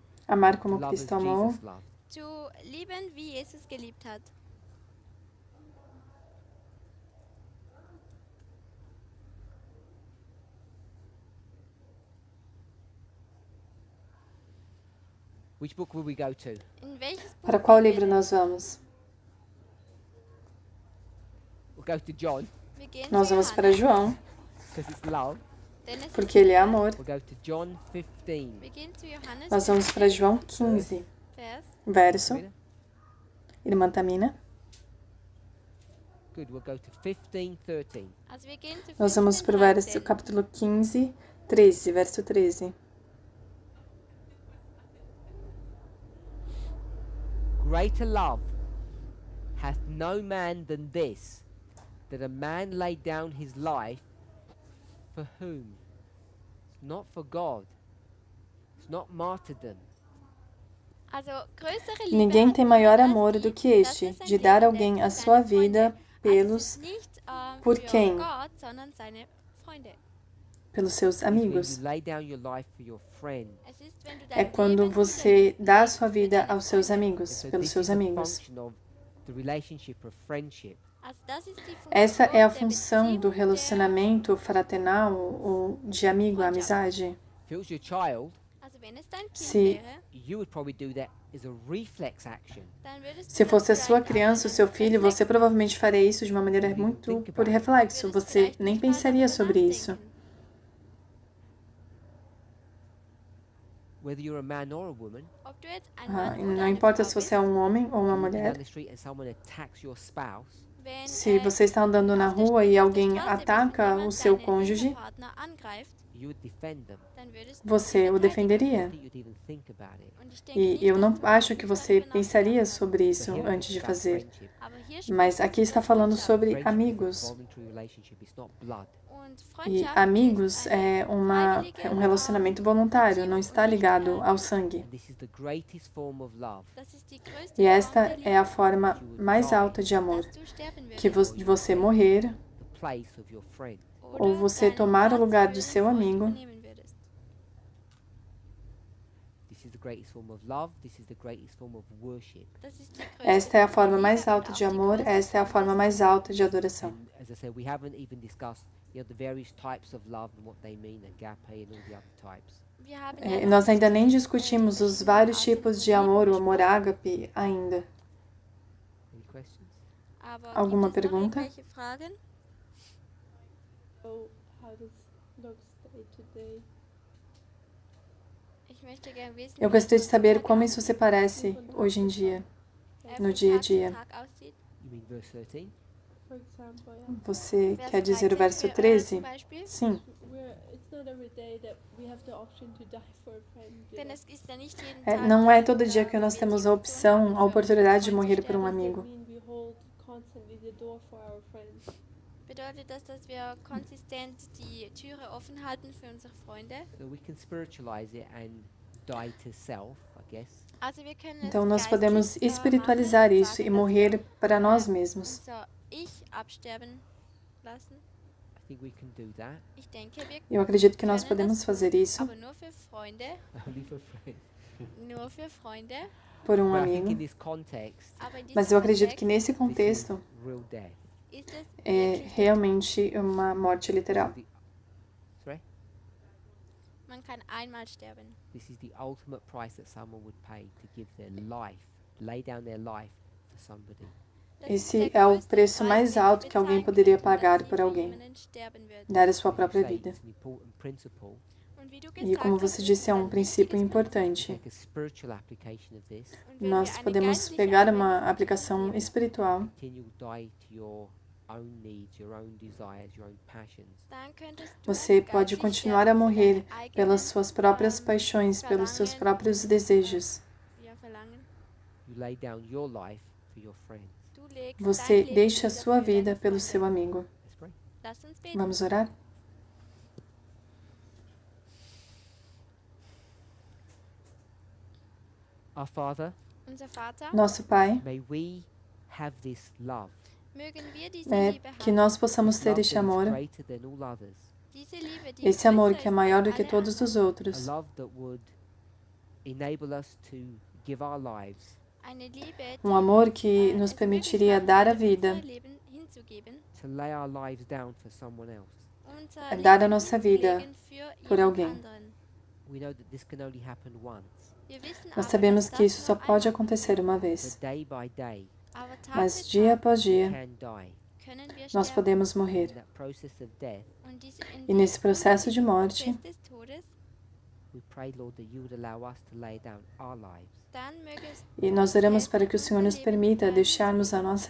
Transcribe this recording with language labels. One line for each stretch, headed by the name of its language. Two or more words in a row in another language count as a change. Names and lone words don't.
Portuguese: Amar
English: To
Portuguese: como
English: love as
Portuguese: Cristo amou.
English: Jesus loved.
German: zu lieben, wie Jesus geliebt hat.
English: Which book will we go to?
German: In welches Buch
Portuguese: Para qual
German: gehen wir
Portuguese: livro
German: denn?
Portuguese: nós vamos?
English: We'll go to John,
German: Wir gehen
Portuguese: Nós
German: zu
Portuguese: vamos para
German: Johannes,
Portuguese: João,
English: because it's love.
German: denn es ist
Portuguese: porque ele é
German: Liebe.
Portuguese: amor.
English: We'll go to John 15.
German: Wir gehen zu Johannes
Portuguese: Nós vamos para 15, João 15,
German: Vers.
Portuguese: verso. Rita? Irmã Tamina.
English: Good, we'll go to 15:13.
German: Also wir gehen zu
Portuguese: Nós vamos para o 15, verso, 13. capítulo 15, 13, verso 13.
English: Greater love hath no man than this, that a man lay down his life for whom? It's not for God. It's not martyrdom.
German: Also, größere Liebe
Portuguese: Ninguém
German: hat
Portuguese: tem maior
German: niemand
Portuguese: amor
German: als
Portuguese: do
German: die,
Portuguese: que
German: dass
Portuguese: este,
German: er sein
Portuguese: de dar
German: Leben
Portuguese: alguém
German: lässt
Portuguese: a
German: für
Portuguese: sua
German: seine Freunde.
Portuguese: vida
German: Also es
Portuguese: pelos,
German: ist nicht
Portuguese: por
German: für
Portuguese: quem?
German: Gott, sondern seine Freunde.
Portuguese: pelos seus
English: It's when
Portuguese: amigos.
English: you lay down your life for your friend.
German: Es ist, wenn du
Portuguese: É
German: dein
Portuguese: quando
German: Leben
Portuguese: você dá a sua
German: hinlegst für
Portuguese: vida
German: deine
Portuguese: aos seus
German: Freunde.
English: And
Portuguese: amigos,
English: so
Portuguese: pelos
English: this
Portuguese: seus
English: is a
Portuguese: amigos.
English: function of the relationship of friendship.
German: Also das ist die
Portuguese: Essa
German: Funktion
Portuguese: é a
German: der
Portuguese: função do
German: Beziehung, der
Portuguese: relacionamento fraternal ou de amigo, amizade.
English: If it was your child,
German: Also wenn es dein Kind
Portuguese: Se-
German: wäre,
English: you would probably do that as a reflex action.
German: dann würdest
Portuguese: Se
German: du das
Portuguese: fosse a sua
German: vielleicht
Portuguese: criança, o
German: als
Portuguese: seu
German: einen
Portuguese: filho,
German: Reflex
Portuguese: você provavelmente faria isso de uma maneira muito por reflexo.
German: würdest
Portuguese: Você
German: vielleicht
Portuguese: nem
German: nicht mal
Portuguese: pensaria
German: darüber
Portuguese: sobre isso.
German: nachdenken.
English: Whether you're a man or a woman,
German: Ob du jetzt ein Ah, Mann
Portuguese: e
German: oder
Portuguese: não
German: eine
Portuguese: importa
German: Frau
Portuguese: se você é
German: bist,
Portuguese: um homem ou uma
English: you're walking down
Portuguese: mulher.
English: the street and someone attacks your spouse,
German: wenn
Portuguese: Se você está andando na rua e alguém ataca o seu cônjuge,
German: Partner angreift,
English: you would defend them.
German: dann würdest du
Portuguese: você
German: ihn
Portuguese: o
German: verteidigen.
English: I
Portuguese: defenderia.
English: think you'd even think about it.
German: Und ich denke
Portuguese: E
German: nicht,
Portuguese: eu
German: dass
Portuguese: não
German: du
Portuguese: acho que você
German: darüber
Portuguese: pensaria
German: nachgedacht hast.
Portuguese: sobre
English: But
Portuguese: isso
English: here
Portuguese: antes
English: it's
Portuguese: de
English: about
Portuguese: fazer.
English: friendship.
German: Aber hier
Portuguese: Mas
German: spricht
Portuguese: aqui
German: es
Portuguese: está
German: über
Portuguese: falando
German: Freundschaft.
Portuguese: sobre
English: Friendship is a
Portuguese: amigos.
English: voluntary relationship. It's not blood.
German: Und
Portuguese: E
German: Freundschaft
Portuguese: amigos
German: ist
Portuguese: é
German: freiwillige,
Portuguese: um relacionamento voluntário, não está ligado ao sangue.
English: And this is the greatest form of love.
German: das ist die größte
Portuguese: E
German: Form
Portuguese: esta
German: der
Portuguese: é a
German: Liebe,
Portuguese: forma mais alta de amor,
German: dass du sterben
Portuguese: que
German: würdest.
Portuguese: de você morrer
English: The place of your friend.
Portuguese: ou você
German: deinen
Portuguese: tomar o
German: Platz
Portuguese: lugar
German: für
Portuguese: de
German: den
Portuguese: seu
German: Freund
Portuguese: amigo.
German: übernehmen würdest.
English: This is the greatest form of love. This is the greatest form of worship.
German: Das ist die größte
Portuguese: Esta é a
German: Form der
Portuguese: forma
German: Liebe
Portuguese: mais
German: und
Portuguese: alta
German: auch
Portuguese: de
German: die
Portuguese: amor,
German: größte
Portuguese: esta é a
German: Form
Portuguese: forma
German: des
Portuguese: mais alta de adoração.
English: And as I said, we haven't even discussed the various types of love and what they mean, agape and all the other types.
German: Wir haben
Portuguese: É,
German: ja
Portuguese: nós
German: noch
Portuguese: ainda nem
German: nicht
Portuguese: discutimos os
German: die
Portuguese: vários
German: Arten
Portuguese: tipos
German: von
Portuguese: de amor, o
German: Liebe
Portuguese: amor
German: besprochen.
Portuguese: ágape, ainda.
English: Any questions?
German: Aber
Portuguese: Alguma
German: gibt es noch
Portuguese: pergunta?
German: irgendwelche Fragen?
English: So, how does looks day to day?
German: Ich möchte gerne wissen,
Portuguese: Eu
German: wie
Portuguese: gostaria de
German: es
Portuguese: saber
German: von
Portuguese: como
German: Tag
Portuguese: isso se parece hoje em dia,
German: an-
Portuguese: no
German: von
Portuguese: dia a
German: Tag zu
Portuguese: dia.
German: Tag aussieht.
English: You mean verse 13? For example, yeah.
Portuguese: Você
German: Vers
Portuguese: quer dizer o 13 verso
German: für, zum
Portuguese: 13?
German: Beispiel.
Portuguese: Sim.
English: It's not every day that we have the option to die for a friend. You
German: Denn
English: know.
German: es ist ja nicht jeden
Portuguese: É,
German: Tag,
Portuguese: não é
German: dass,
Portuguese: todo dia que nós
German: wir
Portuguese: temos
German: die
Portuguese: a
German: Option
Portuguese: opção,
German: haben,
Portuguese: a
German: für unseren
Portuguese: oportunidade de
German: Freund zu
Portuguese: morrer por um
German: sterben.
Portuguese: amigo.
English: Does that mean we hold constantly the door for our friends?
German: Bedeutet das, dass wir konsistent die Türe offen halten für unsere Freunde?
English: So we can spiritualize it and die to self, I guess.
German: Also wir können
Portuguese: Então
German: es
Portuguese: nós podemos
German: geistlich,
Portuguese: espiritualizar
German: machen und
Portuguese: isso e
German: sagen, dass
Portuguese: morrer
German: wir,
Portuguese: para nós mesmos.
German: unser Ich absterben lassen.
English: I think we can do that.
German: Ich denke, wir
Portuguese: Eu acredito que nós
German: können
Portuguese: podemos
German: das
Portuguese: fazer
German: tun,
Portuguese: isso
German: aber nur für Freunde,
English: Only for friends.
German: nur für Freunde.
Portuguese: por um
English: But I think in
Portuguese: amigo.
English: this context,
German: Aber in diesem
Portuguese: Mas eu acredito que
German: Kontext
Portuguese: nesse
English: this is
Portuguese: contexto
English: real death.
German: ist es
Portuguese: é
German: wirklich der
Portuguese: realmente uma morte literal.
English: Sorry?
German: Man kann einmal sterben.
English: This is the ultimate price that someone would pay to give their life, lay down their life for somebody.
German: Das
Portuguese: Esse
German: ist der
Portuguese: é o
German: größte
Portuguese: preço
German: Preis,
Portuguese: mais
German: den sie
Portuguese: alto que alguém
German: bezahlen
Portuguese: poderia
German: könnten,
Portuguese: pagar
German: dass sie
Portuguese: por
German: für
Portuguese: alguém,
German: jemanden sterben würden.
Portuguese: dar a sua
English: You
Portuguese: própria
English: say
Portuguese: vida.
English: it's an important principle.
German: Und wie du
Portuguese: E
German: gesagt
Portuguese: como
German: hast,
Portuguese: você
German: ist
Portuguese: disse, é
German: es
Portuguese: um
German: ein
Portuguese: princípio
German: wichtiges
Portuguese: importante.
English: Take a spiritual application of this.
German: Prinzip. Und wenn
Portuguese: Nós
German: wir eine
Portuguese: podemos
German: geistliche
Portuguese: pegar uma
German: Anwendung
Portuguese: aplicação
German: nehmen,
Portuguese: espiritual,
English: Continue to die to your own needs, your own desires, your own passions.
German: dann könntest du
Portuguese: você pode
German: geistlich
Portuguese: continuar a
German: sterben für
Portuguese: morrer
German: deine eigenen,
Portuguese: pelas suas próprias ähm, paixões, pelos seus
German: Verlangen,
Portuguese: próprios desejos.
German: Verlangen.
English: You lay down your life for your friends.
German: Du legst
Portuguese: Você
German: dein Leben
Portuguese: deixa a
German: nieder
Portuguese: sua
German: für deine
Portuguese: vida pelo
German: Freunde.
Portuguese: seu amigo.
English: Let's pray.
German: Lass uns beten.
Portuguese: Vamos orar?
English: Our Father,
German: Unser Vater,
Portuguese: Nosso Pai,
English: may we have this love.
German: mögen wir diese Liebe
Portuguese: que
German: haben.
Portuguese: nós possamos ter
English: Love
Portuguese: este
English: that is
Portuguese: amor,
English: greater than all others.
German: Diese Liebe, die
Portuguese: esse amor
German: größer
Portuguese: que é
German: ist
Portuguese: maior
German: als
Portuguese: do que
German: alle
Portuguese: todos
German: anderen.
Portuguese: os
English: A
Portuguese: outros.
English: love that would enable us to give our lives
German: Eine Liebe,
Portuguese: Um amor que nos
German: es
Portuguese: permitiria
German: möglich
Portuguese: dar a
German: macht,
Portuguese: vida,
German: unser Leben hinzugeben,
English: to lay our lives down for someone else.
German: unser
Portuguese: dar a
German: Leben
Portuguese: nossa vida
German: hinzulegen für
Portuguese: por
German: jemand
Portuguese: alguém.
German: anderen.
English: We know that this can only happen once,
German: Wir wissen
Portuguese: Nós
German: aber,
Portuguese: sabemos
German: dass
Portuguese: que
German: das
Portuguese: isso só
German: nur
Portuguese: pode
German: einmal
Portuguese: acontecer uma
English: but
Portuguese: vez,
English: day by day
German: Aber Tag
Portuguese: mas
German: für
Portuguese: dia
German: Tag
Portuguese: após
English: we
Portuguese: dia
English: can die.
German: können wir
Portuguese: nós
German: sterben.
Portuguese: podemos morrer.
English: In that process of death,
German: Und
Portuguese: E nesse processo de
German: diesem
Portuguese: morte,
German: Prozess des Todes,
English: we pray, Lord, that you would allow us to lay down our lives.
German: dann mögest
Portuguese: e nós oramos para que o Senhor nos permita deixarmos a nossa